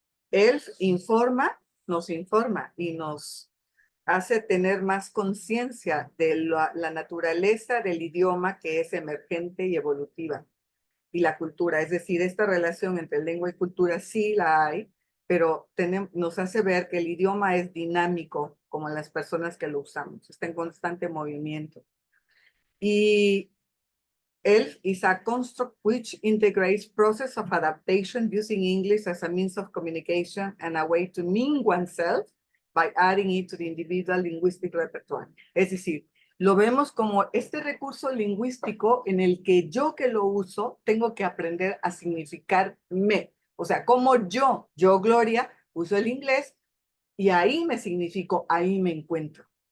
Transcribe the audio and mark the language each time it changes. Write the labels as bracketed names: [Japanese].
[Spanish] Él nos informa y nos hace tener más conciencia de la naturaleza del idioma que es emergente y evolutiva y la cultura. Es decir, esta relación entre lengua y cultura sí la hay, pero nos hace ver que el idioma es dinámico como las personas que lo usamos, está en constante movimiento. [English] Y ELF is a construct which integrates process of adaptation using English as a means of communication and a way to mean oneself by adding it to the individual linguistic repertoire. [Spanish] Es decir, lo vemos como este recurso lingüístico en el que yo que lo uso tengo que aprender a significarme. O sea, como yo, Gloria, uso el inglés y ahí me significo, ahí me encuentro.